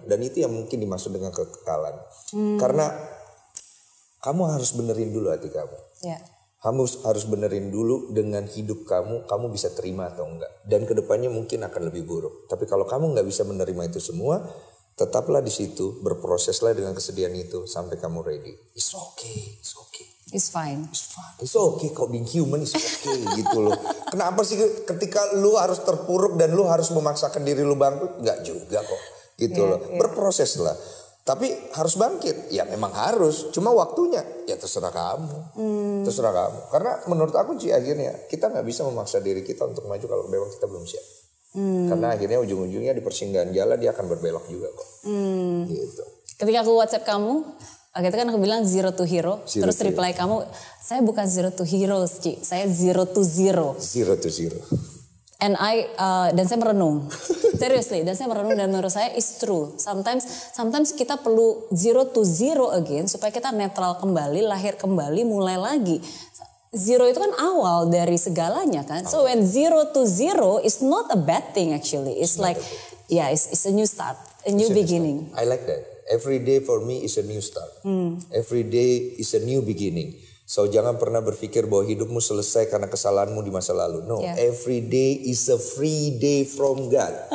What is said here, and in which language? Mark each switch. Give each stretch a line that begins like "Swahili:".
Indonesian: Dan itu yang mungkin dimaksud dengan kekekalan. Karena kamu harus benerin dulu hati kamu.
English: Yeah.
Indonesian: Kamu harus benerin dulu dengan hidup kamu bisa terima atau enggak. Dan kedepannya mungkin akan lebih buruk. Tapi kalau kamu nggak bisa menerima itu semua, tetaplah di situ, berproseslah dengan kesedihan itu sampai kamu ready.
English: It's okay. It's fine. It's okay
Indonesian: kok,
English: being human is okay
Indonesian: gitu loh. Kenapa sih ketika lu harus terpuruk dan lu harus memaksakan diri lu bangkit? Enggak juga kok gitu loh. Berproses lah. Tapi harus bangkit, ya memang harus. Cuma waktunya, ya terserah kamu. Terserah kamu. Karena menurut aku sih akhirnya kita nggak bisa memaksa diri kita untuk maju kalau memang kita belum siap. Karena akhirnya ujung-ujungnya di persinggahan jalan dia akan berbelok juga kok. Gitu. Ketika aku WhatsApp kamu, itu kan aku bilang
English: zero to hero.
Indonesian: Terus reply kamu, saya bukan
English: zero to heroes,
Indonesian: Ci. Saya
English: zero to zero. Zero to zero. And
Indonesian: dan saya merenung,
English: seriously,
Indonesian: dan saya merenung dan menurut saya
English: it's true. Sometimes
Indonesian: kita perlu
English: zero to zero again
Indonesian: supaya kita netral kembali, lahir kembali, mulai lagi. Zero itu kan awal dari segalanya kan.
English: So when zero to zero is not a bad thing actually. It's like, it's a new start, a new beginning. I like that. Every day for me is a new start. Every day is a new beginning.
Indonesian: So jangan pernah berpikir bahwa hidupmu selesai karena kesalahanmu di masa lalu.
English: No, every day is a free day from God.